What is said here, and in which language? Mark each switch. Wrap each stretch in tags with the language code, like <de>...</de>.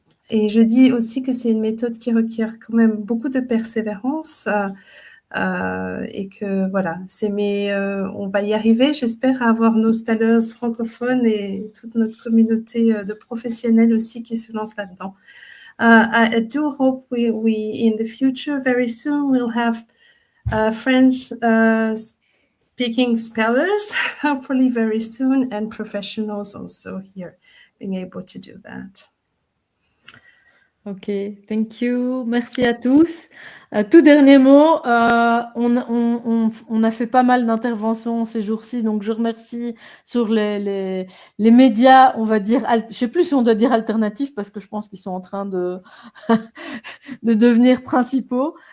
<fr>Et je dis aussi que c'est une méthode qui requiert quand même beaucoup de persévérance, et que voilà, on va y arriver. J'espère avoir nos spellers francophones et toute notre communauté de professionnels aussi qui se lancent là-dedans.</fr> <en>I do hope we in the future, very soon, we'll have French speaking spellers, hopefully very soon, and professionals also here being able to do that. Ok, thank you.</en> <fr>Merci à tous. Tout dernier mot, on a fait pas mal d'interventions ces jours-ci, donc je remercie sur les médias, on va dire, je ne sais plus si on doit dire alternatifs, parce que je pense qu'ils sont en train de, de devenir principaux.</fr>